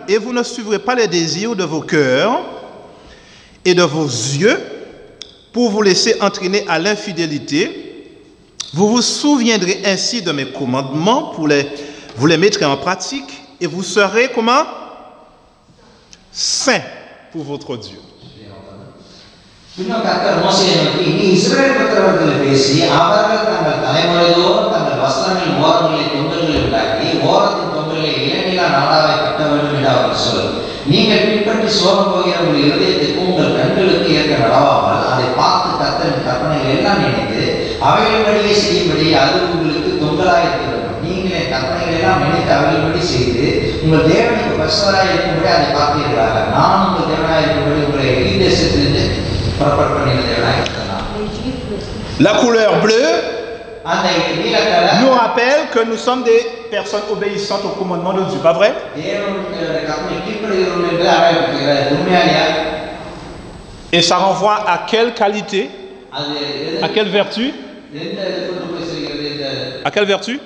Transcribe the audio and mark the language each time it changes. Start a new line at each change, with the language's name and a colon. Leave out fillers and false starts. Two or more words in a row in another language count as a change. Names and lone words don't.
French: Et vous ne suivrez pas les désirs de vos cœurs et de vos yeux pour vous laisser entraîner à l'infidélité. Vous vous souviendrez ainsi de mes commandements pour vous les mettre en pratique et vous serez comment? Saints pour votre Dieu.
Tamil: நீங்கள் பின்பற்றி சோரம் போகிற உங்கள் இதயத்துக்கு உங்கள் கண்களுக்கு ஏற்க நடவாமல் அதை பார்த்து கர்த்தரின் கற்பனைகள் எல்லாம் நினைத்து அவைகளின்படியே செய்யும்படி அது உங்களுக்கு தொங்கலாக இருக்க வேண்டும். நீங்கள் என் கற்பனைகள் எல்லாம் நினைத்து அவைகளின்படி செய்து உங்கள் தேவனுக்கு பரிசுத்தராய் இருக்கும்படி அதை பார்த்தீர்களாக. நான் உங்கள் தேவனாய் இருக்கும்படி உங்களை எகிப்து தேசத்திலிருந்து புறப்பட பண்ணின தேவனாய் இருக்கிறேன்.
French: La couleur bleue nous rappelle que nous sommes des personnes obéissantes au commandement de Dieu, pas vrai? Et ça renvoie à quelle qualité? À quelle vertu? À quelle vertu?